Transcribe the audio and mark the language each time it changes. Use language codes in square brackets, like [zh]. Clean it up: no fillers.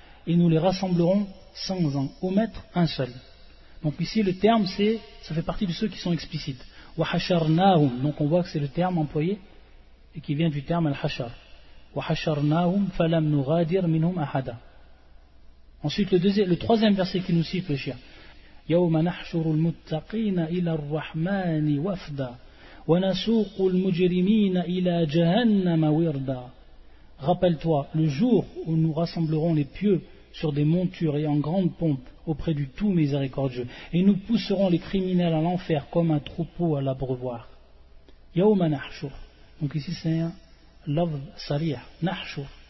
[fr] Et nous les rassemblerons sans en omettre un seul. Donc ici, le terme, c'est, ça fait partie de ceux qui sont explicites. [ar] وَحَشَرْنَاهُمْ. [fr] Donc on voit que c'est le terme employé et qui vient du terme al-hashar. [ar] وَحَشَرْنَاهُمْ فَلَمْ نُغَادِرْ مِنْهُمْ أَحَدًا. [fr] Ensuite, le troisième verset qui nous cite le shir. [ar] يوم نحشر المتقين إلى الرحمن وفدا ونسوق المجرمين إلى جهنم وردا. [fr] Rappelle-toi le jour où nous rassemblerons les pieux sur des montures et en grande pompe auprès du tout miséricordieux, et nous pousserons les criminels à l'enfer comme un troupeau à l'abreuvoir. [ar] Yawma nahshur. [fr] Donc ici c'est un lafz sarih, nahshur.